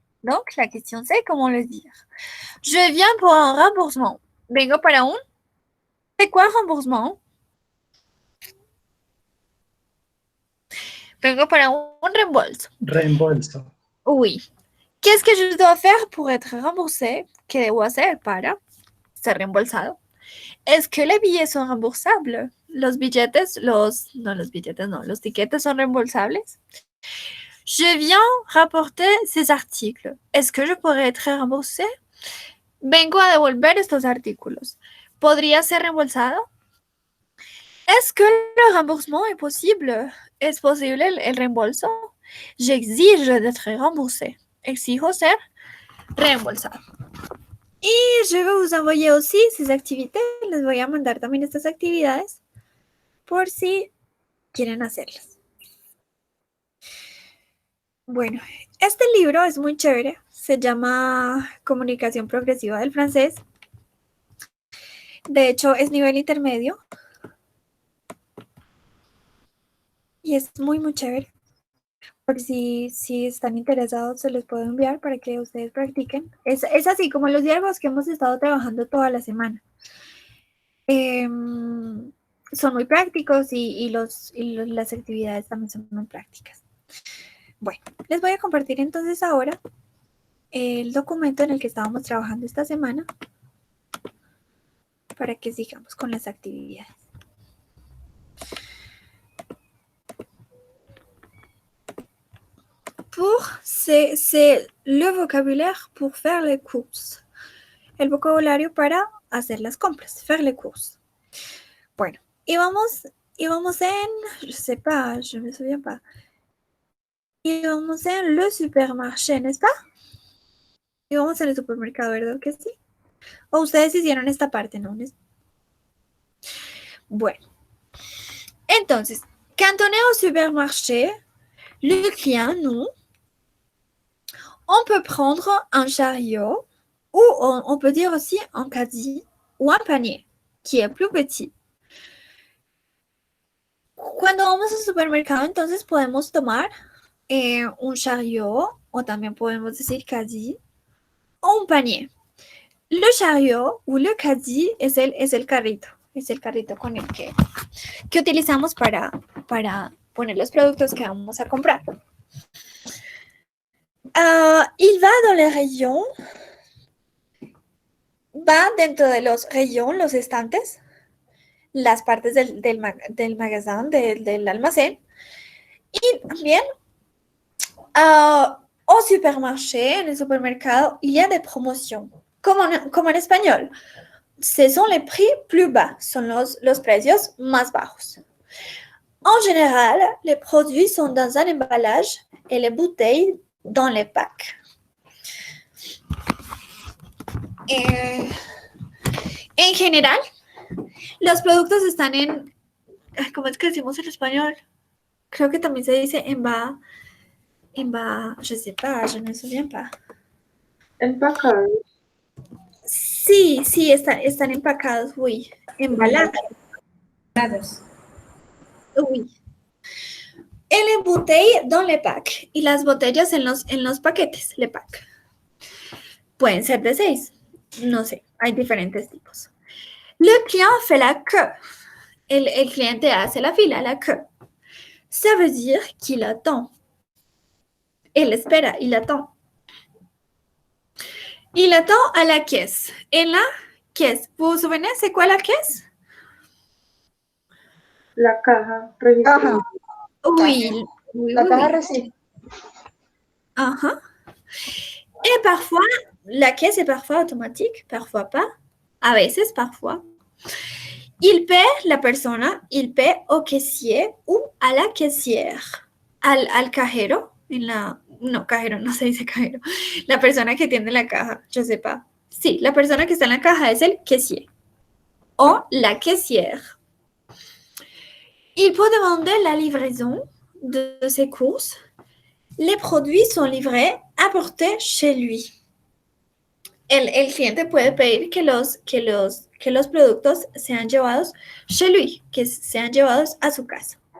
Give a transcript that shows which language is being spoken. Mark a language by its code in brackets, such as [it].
[fr] Donc, la question c'est comment le dire. Je viens pour un remboursement. [es] Vengo para un. [fr] C'est quoi remboursement? [es] Vengo para un reembolso. Reembolso. [fr] Oui. Qu'est-ce que je dois faire pour être remboursé? [es] ¿Qué debo hacer para ser reembolsado? ¿Es que los billetes son remboursables? Los tiquetes son reembolsables? [fr] Je viens rapporter ces articles. [es] ¿Es que [fr] je pourrais être remboursé? [es] Vengo a devolver estos artículos. ¿Podría ser reembolsado? [fr] ¿Es que le remboursement est possible? [es] ¿Es posible el reembolso? [fr] J'exige d'être remboursé. [es] Exijo ser reembolsado. [fr] Y je vais vous envoyer aussi ces activités. [es] Les voy a mandar también estas actividades por si quieren hacerlas. Bueno, este libro es muy chévere. Se llama Comunicación Progresiva del Francés. De hecho, es nivel intermedio. Y es muy, muy chévere. Por si están interesados, se los puedo enviar para que ustedes practiquen. Es así como los diálogos que hemos estado trabajando toda la semana. Son muy prácticos y las actividades también son muy prácticas. Bueno, les voy a compartir entonces ahora el documento en el que estábamos trabajando esta semana para que sigamos con las actividades. [fr] C'est le vocabulaire pour faire les courses. [es] El vocabulario para hacer las compras, [fr] faire les courses. [es] Bueno, y vamos en, [fr] je sais pas, je me souviens pas. [es] Y vamos en [fr] le supermarché, ¿n'est-ce pas? [es] Y vamos en el supermercado, ¿verdad que sí? O ustedes hicieron esta parte, ¿no? [fr] Bueno, entonces, quand on est au supermarché, le client, nous, on peut prendre un chariot ou on peut dire aussi un caddie ou un panier qui est plus petit. [es] Cuando vamos al supermercado, entonces podemos tomar un chariot o también podemos decir caddie o un panier. [fr] Le chariot ou le caddie [es] es el carrito. Es el carrito con el que utilizamos para poner los productos que vamos a comprar. [fr] Il va dans les rayons, [es] va dentro de los rayons, los estantes, las partes del magazine, del almacén, y también au supermarché, en el supermercado, [fr] il y a des promotions, [es] como en español. [fr] Ce sont les prix plus bas, [es] son los precios más bajos. [fr] En général, les produits sont dans un emballage et les bouteilles dans les packs. [es] En general, los productos están en, ¿cómo es que decimos en español? Creo que también se dice [fr] je sais pas, je ne me souviens pas. [es] Empacados. Sí, están empacados, oui. Embalados, oui. [fr] Et les bouteilles dans les packs [es] y las botellas en los paquetes, [fr] les packs. [es] Pueden ser de 6, no sé, hay diferentes tipos. [fr] Le client fait la queue. [es] El cliente hace la fila, [fr] la queue. Ça veut dire qu'il attend. [es] Él espera, [fr] il attend. Il attend à la caisse. En la caisse. Vous vous souvenez, c'est quoi la caisse? [es] La caja registrada. Caja, [fr] Oui. Oui, [es] la [fr] oui, [es] caja [fr] oui. [es] recibe. Uh-huh. [fr] Et parfois, la caisse est parfois automatique, parfois pas. A veces, parfois. Il paie, la persona, il paie au caissier ou à la caissière. [es] Al cajero, no, cajero, no se dice cajero. La persona que tiene la caja, [fr] je sais pas. [es] Sí, la persona que está en la caja es el caissier. O la caissière. [fr] Il peut demander la livraison de ses courses. Les produits sont livrés, apportés chez lui. [es] El cliente puede pedir que los productos sean llevados [fr] chez lui, [es] que sean llevados a su casa.